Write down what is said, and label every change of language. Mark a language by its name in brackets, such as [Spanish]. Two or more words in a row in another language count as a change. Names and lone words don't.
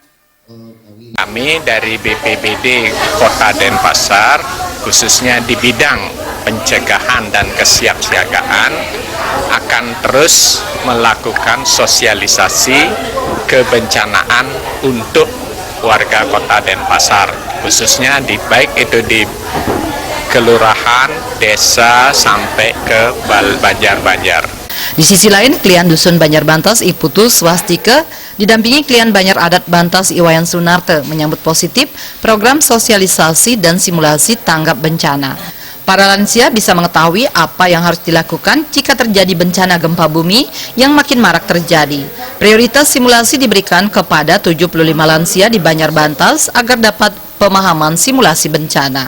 [Indonesian] Kami dari BPBD Kota Denpasar khususnya di bidang pencegahan dan kesiapsiagaan akan terus melakukan sosialisasi kebencanaan untuk warga Kota Denpasar, khususnya baik itu di kelurahan, desa sampai ke Banjar-Banjar. Di sisi lain, klien Dusun Banjar Bantas Iputu Swastika didampingi klien Banjar Adat Bantas Iwayan Sunarte menyambut positif program sosialisasi dan simulasi tanggap bencana. Para lansia bisa mengetahui apa yang harus dilakukan jika terjadi bencana gempa bumi yang makin marak terjadi. Prioritas simulasi diberikan kepada 75 lansia di Banjar Bantas agar dapat pemahaman simulasi bencana.